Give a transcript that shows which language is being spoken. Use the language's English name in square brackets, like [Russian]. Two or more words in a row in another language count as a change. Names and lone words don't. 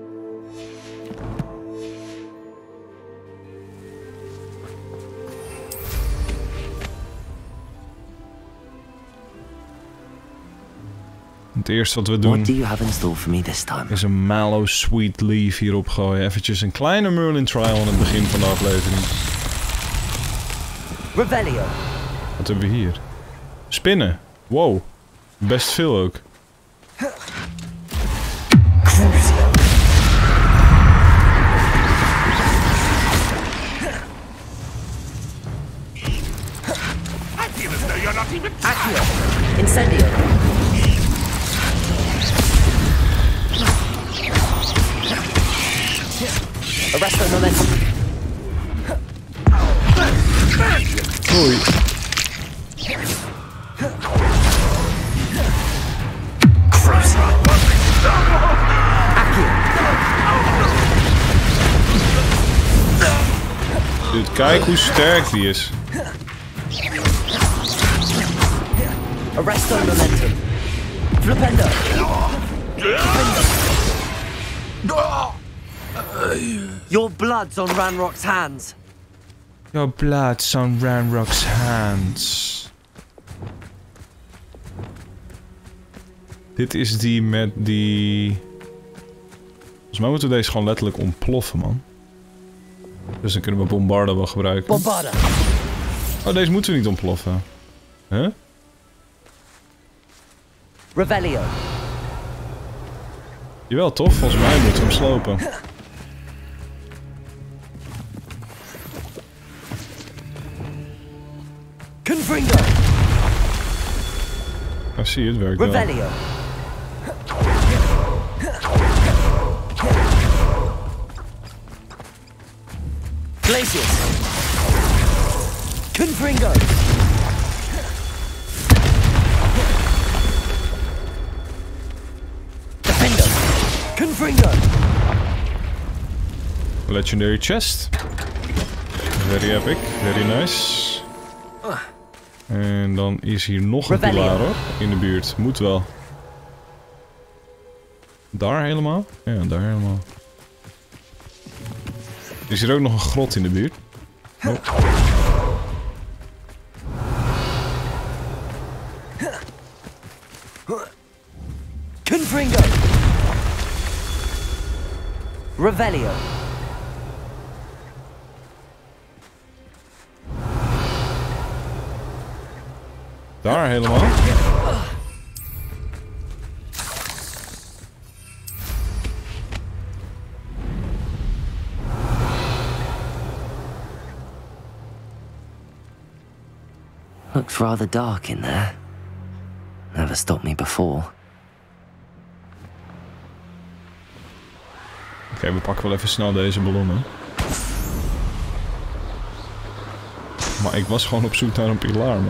[Dutch] Het eerste wat we doen is een Mallow Sweet Leaf hierop gooien. Eventjes een kleine Merlin trial aan het begin van de aflevering. Revelio. Wat hebben we hier? Spinnen. Wow. Best veel ook. Accio. Incendio. Arresto momentum. Oei. Dude, kijk hoe sterk die is. Arresto momentum. Flipendo. [English] Your blood's on Ranrock's hands. Your blood's on Ranrock's hands. [Dutch] Dit is die met die... Volgens mij moeten we deze gewoon letterlijk ontploffen, man. Dus dan kunnen we Bombarda wel gebruiken. Bombarda. Oh, deze moeten we niet ontploffen. Huh? Revelio. Jawel, toch? Volgens mij moeten we hem slopen. Confringo. Ah, zie je, het werkt wel. Revelio. Glacius. Confringo. Defendo. Confringo. [English] Legendary chest. Very epic, very nice. [Dutch] En dan is hier nog een pilaar, hoor, in de buurt. Moet wel. Daar helemaal? Ja, daar helemaal. Is hier ook nog een grot in de buurt? Oh. Confringo. Revelio. Daar helemaal. [English] Looks rather dark in there. Never stopped me before. [Dutch] Oké, we pakken wel even snel deze ballonnen. Maar ik was gewoon op zoek naar een pilaar, man.